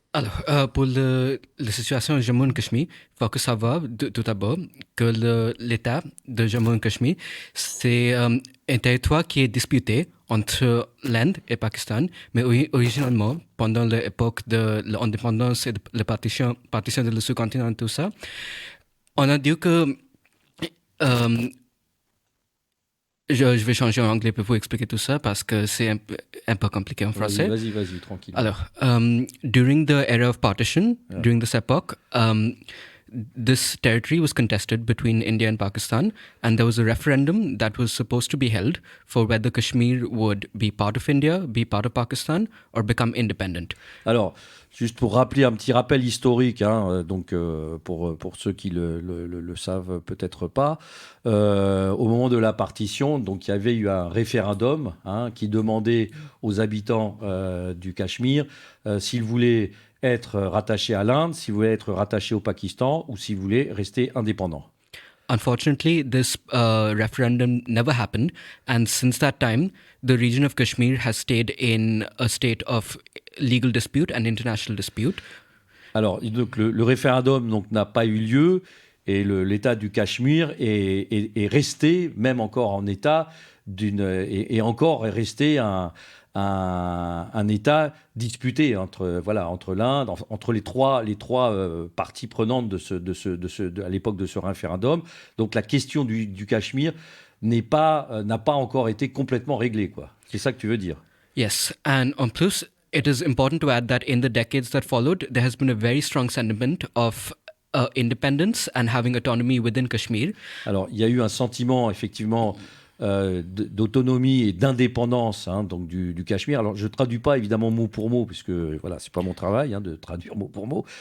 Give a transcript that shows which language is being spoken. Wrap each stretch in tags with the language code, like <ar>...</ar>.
<fr>Alors, pour la situation de Jammu et Cachemire, il faut que savoir tout d'abord que l'État de Jammu et Cachemire, c'est un territoire qui est disputé entre l'Inde et le Pakistan, mais originalement, pendant l'époque de l'indépendance et de la partition de le sous-continent et tout ça, on a dit que... je vais changer en anglais pour vous expliquer tout ça parce que c'est un peu compliqué en français. Vas-y, tranquille.</fr> <en>Alors, during the era of partition, during this epoch, this territory was contested between India and Pakistan, and there was a referendum that was supposed to be held for whether Kashmir would be part of India, be part of Pakistan, or become independent.</en> <fr>Alors, juste pour rappeler un petit rappel historique, pour ceux qui le savent peut-être pas, au moment de la partition, donc il y avait eu un référendum qui demandait aux habitants du Cachemire s'ils voulaient être rattachés à l'Inde, s'ils voulaient être rattachés au Pakistan ou s'ils voulaient rester indépendants.</fr> <en>Unfortunately, this referendum never happened, and since that time, the region of Kashmir has stayed in a state of legal dispute and international dispute.</en> <fr>Alors, donc, le référendum n'a pas eu lieu et l'État du Cachemire est resté, même encore en état, est resté un État disputé entre l'Inde, entre les trois parties prenantes à l'époque de ce référendum. Donc la question du Cachemire n'a pas encore été complètement réglée, quoi. C'est ça que tu veux dire?</fr> <en>Yes, and</en> <fr>en plus,</fr> <en>it is important to add that in the decades that followed, there has been a very strong sentiment of independence and having autonomy within Kashmir.</en> <fr>Alors, il y a eu un sentiment, effectivement, d'autonomie et d'indépendance donc du Cachemire. Alors, je ne traduis pas évidemment mot pour mot, puisque voilà, ce n'est pas mon travail de traduire mot pour mot.</fr>